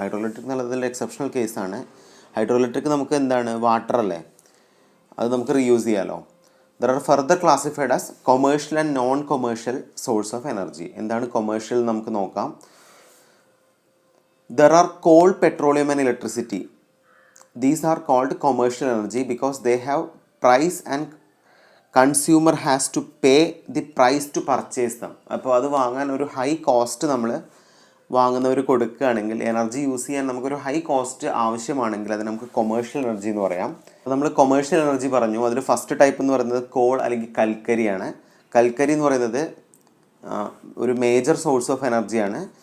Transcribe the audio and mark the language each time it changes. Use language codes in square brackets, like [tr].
[ml] Hydro electric എന്നുള്ളതിൽ exceptional കേസാണ്. Hydro electric നമുക്ക് എന്താണ്? വാട്ടർ അല്ലേ, അത് നമുക്ക് റീയൂസ് ചെയ്യാമല്ലോ. [en] There are further classified as commercial and non commercial source of energy. [ml] എന്താണ് കൊമേഴ്ഷ്യൽ നമുക്ക് നോക്കാം. [en] There are coal, petroleum and electricity. These are called commercial energy because they have price and consumer has to pay the price to purchase them. [ml] അപ്പോൾ അത് വാങ്ങാൻ ഒരു high cost നമ്മൾ വാങ്ങുന്നവർ കൊടുക്കുകയാണെങ്കിൽ, energy use ചെയ്യാൻ നമുക്കൊരു ഹൈ കോസ്റ്റ് ആവശ്യമാണെങ്കിൽ അത് നമുക്ക് കൊമേഴ്ഷ്യൽ എനർജി എന്ന് പറയാം. അപ്പോൾ നമ്മൾ കൊമേഴ്ഷ്യൽ എനർജി പറഞ്ഞു. അതിൽ ഫസ്റ്റ് ടൈപ്പ് എന്ന് പറയുന്നത് കോൾ അല്ലെങ്കിൽ കൽക്കരിയാണ്. കൽക്കരി എന്ന് പറയുന്നത് ഒരു മേജർ സോഴ്സ് ഓഫ് എനർജിയാണ്.